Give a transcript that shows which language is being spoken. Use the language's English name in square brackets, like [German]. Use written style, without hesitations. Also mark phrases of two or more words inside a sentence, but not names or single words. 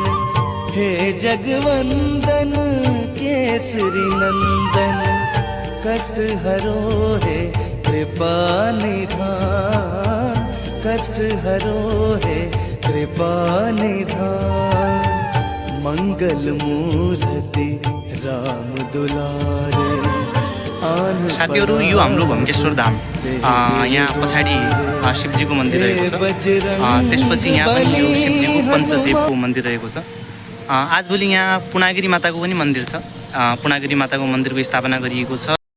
[Hindi] हे जगवंदन केसरी नंदन, कष्ट हरो है कृपा निधान, कष्ट हरो है कृपा निधान, मंगल मूर्ति राम दुलारे। [Nepali] साथीहरु यो हाम्रो भम्केश्वर धाम, यहाँ पछाडि शिवजीको मन्दिर रहेको छ। त्यसपछि यहाँ पनि यो शिवजीको पञ्चदेवको मन्दिर रहेको छ। आजभोलि यहाँ पुनागिरी माताको पनि मन्दिर छ। पुनागिरी माताको मन्दिरको स्थापना गरिएको छ।